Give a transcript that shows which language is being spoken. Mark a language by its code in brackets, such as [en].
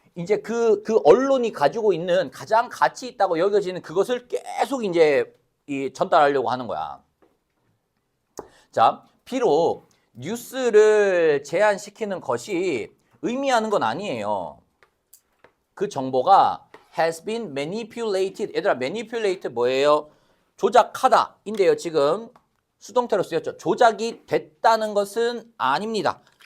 [ko] 이제 그 언론이 가지고 있는 가장 가치 있다고 여겨지는 그것을 계속 이제 전달하려고 하는 거야. 자, 비록 뉴스를 제한시키는 것이 의미하는 건 아니에요. 그 정보가 [en] has been manipulated. [ko] 얘들아, manipulate 뭐예요? 조작하다 인데요. 지금 수동태로 쓰였죠. 조작이 됐다는 것은 아닙니다.